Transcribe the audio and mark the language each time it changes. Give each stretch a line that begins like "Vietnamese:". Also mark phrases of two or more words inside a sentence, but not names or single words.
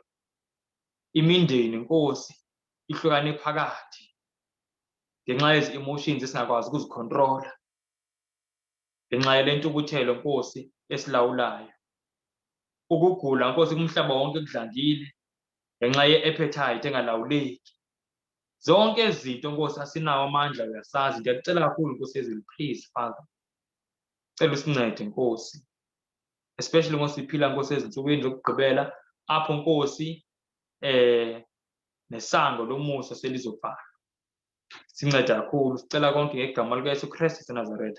Zulu: Imindeni Nkosi ihlukane phakathi ngenxa yezi-emotions esingakwazi ukuzicontrola, ngenxa yale ntukuthelo Nkosi esilawulayo. Ukugula Nkosi kumhlaba wonke kudlangile ngenxa ye-appetite engalawuleki. Zonke izinto Nkosi asinawo amandla uyasazi.
Xhosa: Ndiyakucela kakhulu Nkosi yezulu,
English: please Father.
Xhosa: Cela usincede Nkosi. Especially Nkosi siphila Nkosi ezinsukwini zokugqibela apho Nkosi nesango lomusa selizovala. Sincede kakhulu, sicela konke ngegama likaYesu Kristu waseNazaretha.